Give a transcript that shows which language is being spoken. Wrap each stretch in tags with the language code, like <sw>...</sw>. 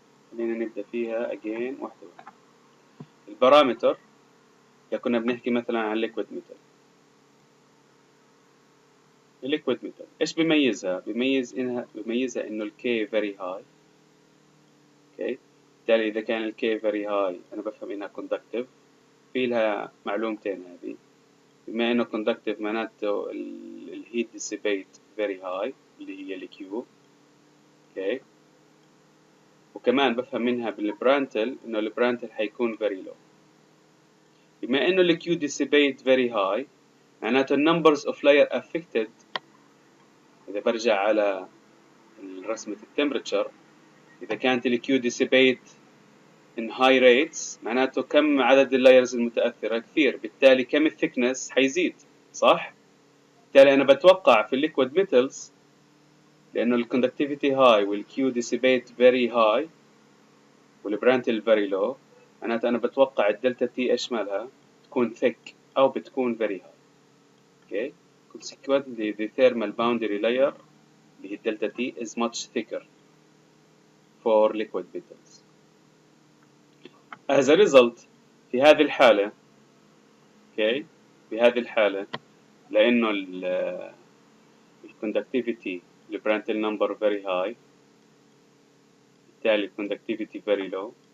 <ar>خلينا نبدأ فيها again واحدة واحدة. البارامتر إذا كنا بنحكي مثلا عن liquid metal. liquid metal إيش بيميزها؟ بيميزها إنه ال K</ar> <en>very high.</en> <ar>okay بالتالي إذا كان ال K</ar> <en>very high</en> <ar>أنا بفهم إنها conductive. في لها معلومتين هذه. بما إنه conductive معناته ال</ar> <en>heat dissipate very high</en> <ar>اللي هي ال Q. okay وكمان بفهم منها بالبرانتل إنه البرانتل حيكون</ar> <en>very low.</en> <ar>بما إنه ال</ar> <en>Q dissipate very high</en> <ar>معناته</ar> <en>numbers of layer affected.</en> <ar>إذا برجع على رسمة التمبرتشر إذا كانت ال Q dissipate</ar> <en>in high rates</en> <ar>معناته كم عدد اللايرز المتأثرة كثير. بالتالي كم الثيكنس حيزيد صح؟ بالتالي أنا بتوقع في الليكويد ميتالز لأنه الكوندكتيفيتي هاي والكيو dissipate very high والبرانتل</ar> <en>very low</en> <ar>معناته أنا بتوقع الدلتا تي إيش مالها؟ تكون thick أو بتكون very high.</ar> <en>okay consequently the thermal boundary layer</en> <ar>اللي هي الدلتا تي</ar> <en>is much thicker for liquid metals. as a result</en> <ar>في هذه الحالة okay في هذه الحالة لأنه ال</ar> <en>conductivity the Prandtl number very high</en> <ar>بالتالي</ar> <en>conductivity very low.</en>